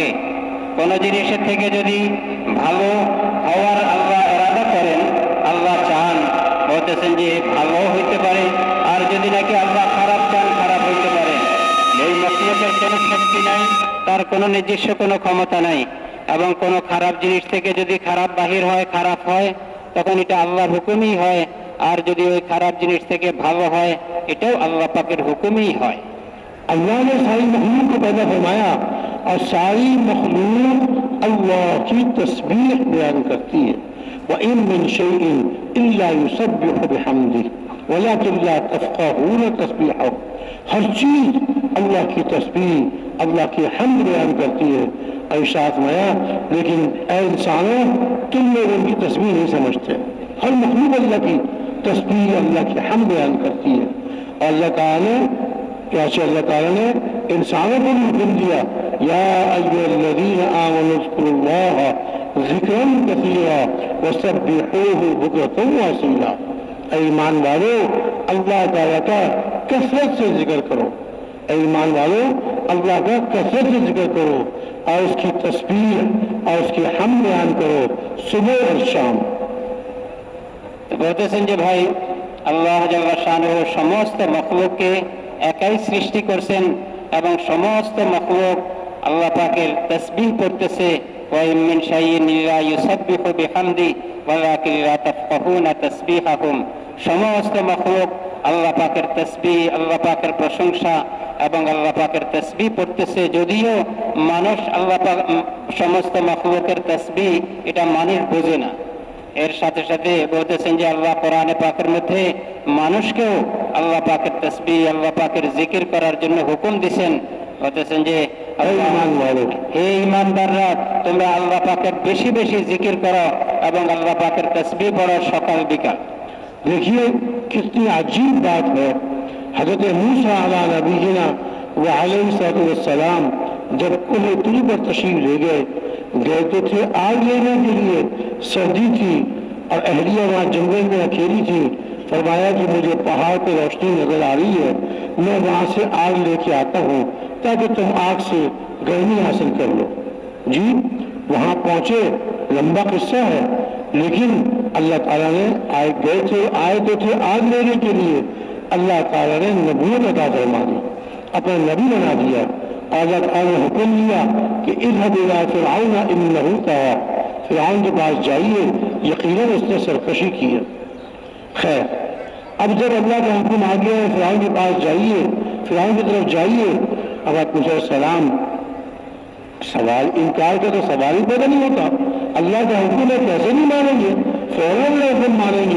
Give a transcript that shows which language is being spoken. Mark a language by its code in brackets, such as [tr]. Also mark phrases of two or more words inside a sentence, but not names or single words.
[bn] কোনো জিনিসের থেকে যদি ভালো হওয়ার আল্লাহ এরাদা করেন, আল্লাহ চান, বলতেছেন যে ভালো হইতে পারে, আর যদি নাকি আল্লাহ খারাপ চান, খারাপ হইতে পারে। এই মখলুকের কোনো শক্তি নাই, তার কোনো নিজস্ব কোনো ক্ষমতা নাই, এবং কোনো খারাপ জিনিস থেকে যদি খারাপ বাহির হয়, খারাপ হয়, তখন এটা আল্লাহর হুকুমই হয়। আর যদি ওই খারাপ জিনিস থেকে ভালো হয়, এটাও আল্লাহ পাকের হুকুমই হয়। [ur] اللہ نے ساری مخلوق کو پیدا فرمایا اور ساری مخلوق اللہ کی تسبیح بیان کرتی ہے. [ar] وَإِن مِّن شَيْءٍ إِلَّا يُسَبِّحُ بِحَمْدِهِ وَلَكِن لَّا تَفْقَهُونَ تَسْبِيحَهُ. [ur] ہر چیز اللہ کی تسبیح، اللہ کی حمد بیان کرتی ہے. ارشاد فرمایا لیکن اے انسانوں، تم لوگ ان کی تسبیح نہیں سمجھتے. ہر مخلوق اللہ کی تسبیح، اللہ کی حمد بیان کرتی ہے. اور اللہ تعالیٰ نے انسانوں کو بھی حکم دیا [ar] یا ایھا الذین آمنوا اذکروا اللہ ذکرا کثیرا وسبحوہ بکرۃ واصیلا. [ur] اے ایمان والو، اللہ تعالیٰ کا کثرت سے ذکر کرو. اے ایمان والو، اللہ کا کثرت سے ذکر کرو اور اس کی تسبیح اور اس کی حمد بیان کرو صبح اور شام. [bn] বলতেছেন যে ভাই, [ar] الله جل شأنه [bn] সমস্ত মখলুককে একাই সৃষ্টি করছেন এবং সমস্ত মখলুক আল্লাহ পাকের তাসবিহ করতেছে। [ar] وإن من شيء إلا يسبح بحمده ولكن لا تفقهون تسبيحهم. [bn] সমস্ত মখলুক আল্লাহ পাকের তাসবিহ, আল্লাহ পাকের প্রশংসা এবং আল্লাহ পাকের তাসবিহ পড়তেছে। যদিও মানুষ আল্লাহ পাক সমস্ত মখলুকের তাসবিহ এটা মানুষ বোঝে না। এর সাথে সাথে বলতেছেন যে আল্লাহ কোরআনে পাকের মধ্যে মানুষকেও আল্লাহ পাকের তাসবিহ, আল্লাহ পাকের জিকির করার জন্য হুকুম দিয়েছেন। বলতেছেন যে হে ঈমানদাররা, তোমরা আল্লাহ পাকের বেশি বেশি জিকির করো এবং আল্লাহ পাকের তাসবিহ পড়ো সকাল বিকাল। [ur] دیکھیے کتنی عجیب بات ہے. حضرت موسیٰ [ar] علیہ نبینا وعلیہ السلام [ur] جب کوہ طور پر تشریف لے گئے تو تھے آگ لینے کے لیے. سردی تھی اور اہلیہ وہاں جنگل میں اکیلی تھی. فرمایا کہ مجھے پہاڑ پہ روشنی نظر آ رہی ہے، میں وہاں سے آگ لے کے آتا ہوں تاکہ تم آگ سے گرمی حاصل کر لو. جی وہاں پہنچے، لمبا قصہ ہے، لیکن اللہ تعالیٰ نے آئے تو تھے آگ لینے کے لیے. اللہ تعالیٰ نے نبوت عطا فرما دی، اپنا نبی بنا دیا. اللہ تعالیٰ نے حکم دیا کہ [ar] اذهب إلى فرعون إنه طغى [ur] فرعون کے پاس جائیے، یقیناً اس نے سرکشی کی ہے. خیر، اب جب اللہ کا حکم آ گیا ہے فرعون کے پاس جائیے، فرعون کی طرف جائیے، اب موسیٰ سلام سوال انکار کا تو سوال ہی پیدا نہیں ہوتا. اللہ کا حکم ہے، کیسے نہیں مانیں گے، فوراً حکم مانیں گے.